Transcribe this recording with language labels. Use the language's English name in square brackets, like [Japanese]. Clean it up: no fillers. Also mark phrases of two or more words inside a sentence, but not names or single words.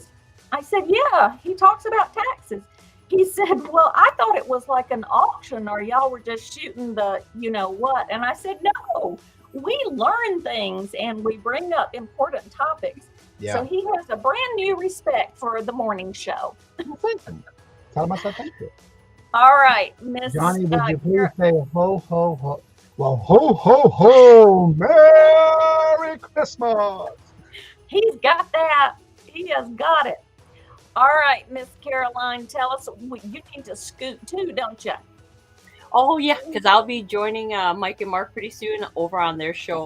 [English] I said, yeah, he talks about taxes. He said, well, I thought it was like an auction or y'all were just shooting the, you know what? And I said, no, we learn things and we bring up important topics. Yeah. So he has a brand new respect for the morning show. Thank you. Tell him I said thank you. All right, Miss Johnny, would you please say ho, ho, ho? Well, ho, ho, ho, Merry Christmas. He's got that. He has got it. All right, Miss Caroline, tell us, you need to scoot too, don't you? Oh, yeah, because I'll be joining Mike and Mark pretty soon over on their show.